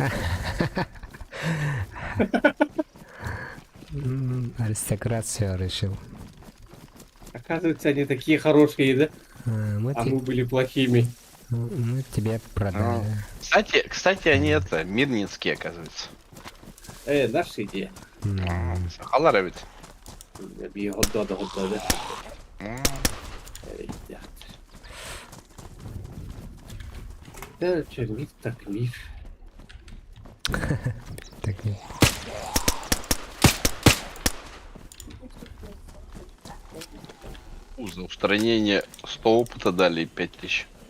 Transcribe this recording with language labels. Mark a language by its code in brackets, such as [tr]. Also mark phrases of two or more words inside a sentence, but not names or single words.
[ru] Аристократ все решил. Оказывается, они такие хорошие, да? Мы, А мы были плохими. мы тебе продали. Кстати, они это, мирнинские, оказывается. Наша идея. Сахалара ведь. Bir hodda da. Ребят. Да, что, миф так миф. Так нет. За устранение 100 опыта дали 5000.